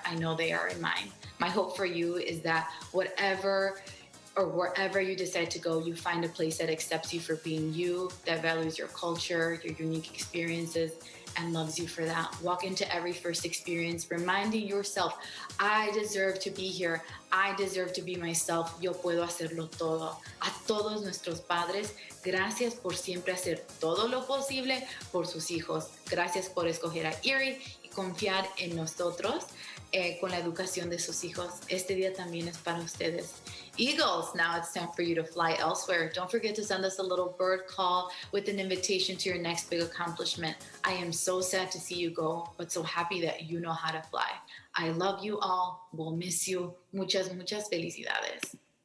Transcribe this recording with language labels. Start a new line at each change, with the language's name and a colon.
English: I know they are in mine. My hope for you is that whatever or wherever you decide to go, you find a place that accepts you for being you, that values your culture, your unique experiences, and loves you for that. Walk into every first experience reminding yourself, I deserve to be here. I deserve to be myself.
Spanish: Yo puedo hacerlo todo. A todos nuestros padres, gracias por siempre hacer todo lo posible por sus hijos. Gracias por escoger a Erie y confiar en nosotros con la educación de sus hijos. Este día también es para ustedes.
English: Eagles, now it's time for you to fly elsewhere. Don't forget to send us a little bird call with an invitation to your next big accomplishment. I am so sad to see you go, but so happy that you know how to fly. I love you all. We'll miss you.
Spanish: Muchas, muchas felicidades.